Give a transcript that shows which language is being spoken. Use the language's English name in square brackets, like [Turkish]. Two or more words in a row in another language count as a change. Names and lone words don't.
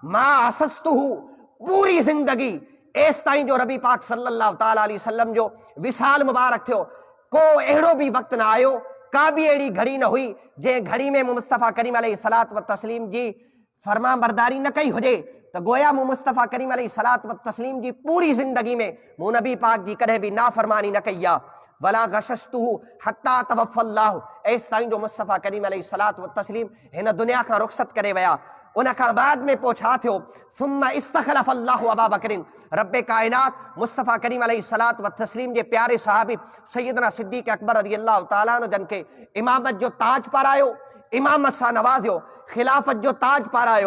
[Sindhi] मां असस्तुहु पूरी ज़िंदगी एसि ताईं जो रबी पाक [Arabic] صلى الله تعالى عليه وسلم [Sindhi] जो विसाल मुबारक थियो, को अहिड़ो बि वक़्तु न आयो, का बि अहिड़ी घड़ी न हुई जंहिं घड़ी में मूं मुस्तफ़ा करीम [Arabic] عليه الصلاة والتسليم [Sindhi] जी फरमा बरदारी न कई हुजे त गोया मूं मुस्तफ़ा करीम [Arabic] عليه الصلاة والتسليم [Sindhi] जी पूरी ज़िंदगी में मूं नबी पाक जी कॾहिं बि नाफ़रमानी न कई आहे। [Arabic] ولا غششته حتى توفاه الله [Sindhi] एसि ताईं जो मुस्तफ़ा करीम [Arabic] عليه الصلاة والتسليم [Sindhi] हिन दुनिया खां रुख़्सत करे विया। उन खां बाद में पोइ छा थियो [Arabic] ثم استخلف الله أبا بكر [Sindhi] रब्बे काइनात मुस्तफ़ा करीम [Arabic] عليه الصلاة والتسليم [Sindhi] जे प्यारे सहाबी सैयदना सिद्दीक़ अकबर [Arabic] رضي الله تعالى عنه [Sindhi] जन खे इमामत जो ताज पारायो, इमामत सां नवाज़ियो, ख़िलाफ़त जो ताज पारायो।